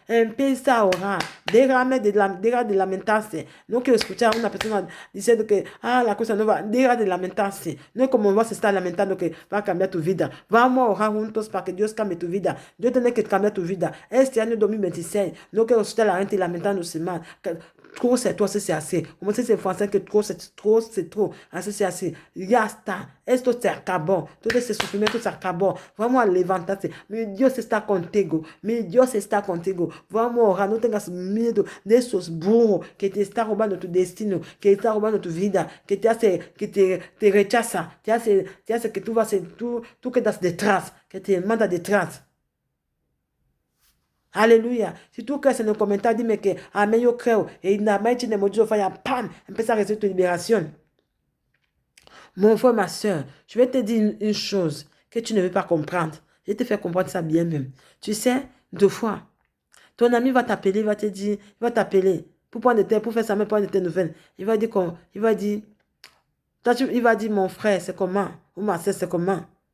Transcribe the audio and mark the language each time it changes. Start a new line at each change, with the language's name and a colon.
Spanish: Empieza a orar. Deja de lamentarse. No quiero escuchar a una persona diciendo que la cosa no va. Deja de lamentarse. No es como vas a estar lamentando que va a cambiar tu vida. Vamos a orar juntos para que Dios cambie tu vida. Dios tiene que cambiar tu vida. Este año 2026, no quiero escuchar a la gente lamentándose mal.
French: Trop, c'est trop, c'est assez. Comment c'est français que trop, c'est trop, c'est trop. Assez, c'est assez.
Spanish: Yasta. Esto se acabó. Todo ese sufrimiento se acabó. Vamos a levantarse. Mi Dios está contigo. Mi Dios está contigo. Vamos a orar. No tengas miedo de esos burros que te están robando tu destino, que te están robando tu vida, que te hace, que te rechaza, te hace que tú vas, tú quedas detrás, que te manda detrás. Alléluia. Si tu crees en los comentarios, dime que amén, yo creo. Et in the mighty name of Jesus, fire, pam, empieza a recibir tu libération.
French: Mon frère, ma soeur, je vais te dire une chose que tu ne veux pas comprendre. Je vais te faire comprendre ça bien même. Tu sais, deux fois, ton ami va t'appeler, il va te dire, il va t'appeler pour prendre pour faire ça, mais prendre tes nouvelles. Il va dire, il va dire, mon frère, c'est comment? Ou ma soeur, c'est comment?